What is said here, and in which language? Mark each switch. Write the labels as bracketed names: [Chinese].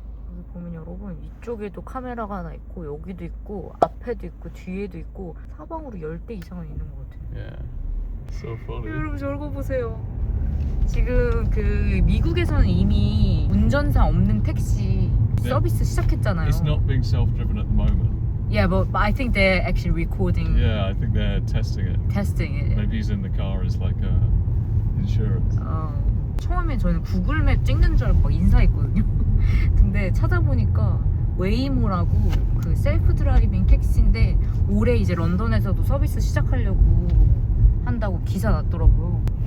[Korean] 여기 보면 여러분 이쪽에도 카메라가 하나 있고 여기도 있고 앞에도 있고 뒤에도 있고 사방으로 10대 이상은 있는 것 같아요. [English] Yeah. So funny. [Korean] 여러분 저거 보세요. 지금 그 미국에서는 이미 운전사 없는 택시 서비스 시작했잖아요. [English] It's not being self-driven at the moment. Yeah, but I think they're actually recording, Yeah, I think they're testing it. testing it. Maybe he's in the car as like a insurance. [Korean] 처음엔 저는 구글맵 찍는 줄 알고 막 인사했거든요. 근데 찾아보니까 웨이모라고 그 셀프 드라이빙 택시인데 올해 이제 런던에서도 서비스 시작하려고 한다고 기사 났더라고요.